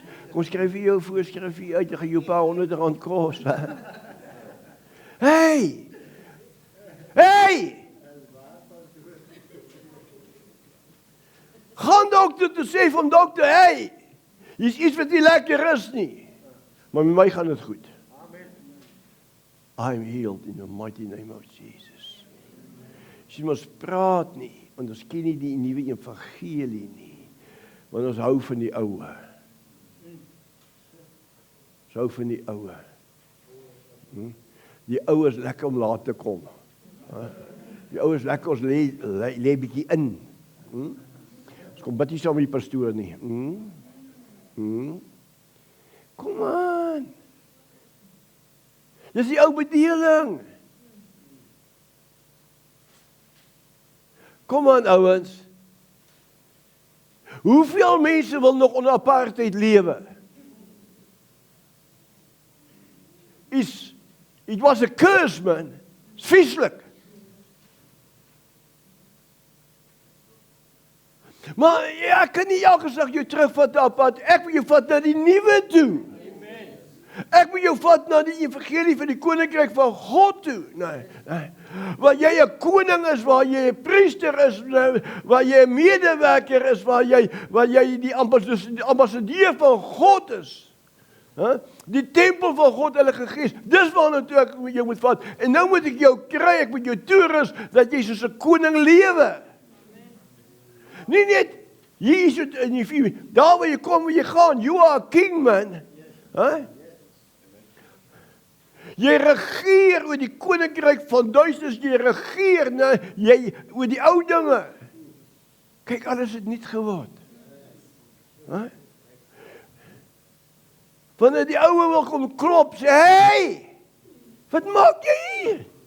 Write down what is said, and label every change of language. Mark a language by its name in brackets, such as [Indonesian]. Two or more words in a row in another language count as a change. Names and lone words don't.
[Afrikaans] Kom skryf vir jou voorskrif uit, jy gaan jou paar R100 kos. Hey! Gaan dokter toe sê van dokter, hey, hier's iets wat nie lekker is nie. Maar met my gaan dit goed. [English] I'm healed in the mighty name of Jesus. [Afrikaans] Sien, ons praat nie, want ons ken nie die nuwe evangelie nie. Want ons hou van die ou. Ons hou van die ou. Die ou is lekker om laat te kom. Die ou is lekker, ons lê bietjie in. Ons kom bid nie saam met die pastoor nie. Kom aan. Dis die ou bedeling. Kom aan ouens. Hoeveel mense wil nog onder apartheid lewe? [English] It was a curse, man. It's vieslik. [Afrikaans] Maar ja, ek kan nie elke dag jou terugvat na pad. Ek wil jou vat na die nuwe toe. Ek wil jou vat na die evangelie van die koninkryk van God toe. Nee. Waar jy 'n koning is, waar jy 'n priester is, waar jy 'n medewerker is, waar jy die ambassadeur van God is. Die tempel van God, Heilige Gees, dis waarna toe ek jou moet vat. En nou moet ek jou kry, ek moet jou toerus, dat jy soos 'n koning lewe. Nie net, hier is het in die vier, daar waar jy kom, waar jy gaan, [English] you are a king, man. Huh? [Afrikaans] Jy regeer oor die koninkryk van duisternis, jy regeer oor die ou dinge. Kyk, alles het niet geword. Huh? Wanneer die ouwe wil kom klop, sê, hey, wat maak jy hier?